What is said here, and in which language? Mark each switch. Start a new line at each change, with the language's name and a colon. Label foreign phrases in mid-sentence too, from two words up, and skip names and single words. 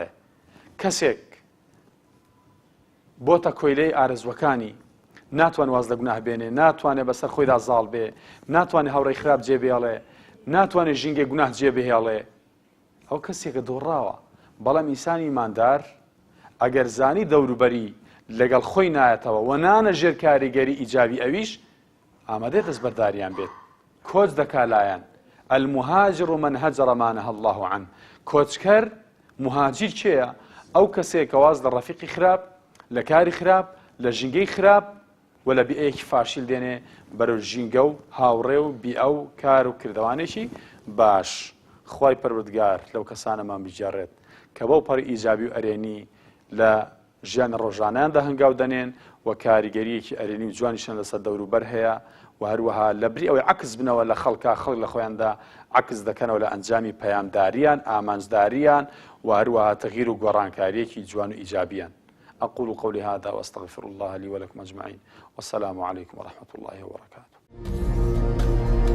Central Kurdish: کەسێک بۆتە کۆیلەی ئارەزوەکانی، ناتوان واز لە گوناه بێنێ، ناتوانێت بەسەر خۆیدا زاڵ بێ، ناتوانێت هەوڕێی خراپ جێبێڵێ، ناتوانێت ژینگەی گوناه جێبهێڵێ. ئەو کەسێکە دۆڕاوە. بەڵام ئینسانی ئیماندار ئەگەر زانی دەوروبەری لەگەڵ خۆی نایەتەوە و نانە ژێر کاریگەری ئیجابی ئەویش، ئامادەیە دەستبەرداریان بێت، کۆچ دەکا لایەن.
Arabic: المهاجر من هەجر ما نهى الله عنه.
Central Kurdish: کۆچکەر مهاجر کێیە؟ ئەو کەسێک کە واز لە ڕەفیقی خراپ، لە کاری خراپ، لە ژینگەی خراپ و لە بیئەیەکی فاشیل دێنێ بەرەو ژینگە و هاوڕێ و بیئە و کار و کردوانێکی باش. خوای پەروەردگار لەو کەسانەمان بجێڕێت کە بەو پەڕی ئیجابی و ئەرێنی لە ژیان ڕۆژانەیاندا هەنگاو دەنێن و کاریگەریەکی ئەرێنی و جوانیشان لەسەر دەوروبەر هەیە، و هەروەها لە بری ئەوەی عکس بنەوە لە خەڵک لە خۆیاندا عکس دەکەنەوە لە ئەنجامی پەیامداریان، ئامانجداریان و هەروەها تەغییر و گۆڕانکاریەکی جوان و ئیجابیان.
Arabic: أقول قولي هذا وأستغفر الله لي ولكم أجمعين، والسلام عليكم ورحمة الله وبركاته.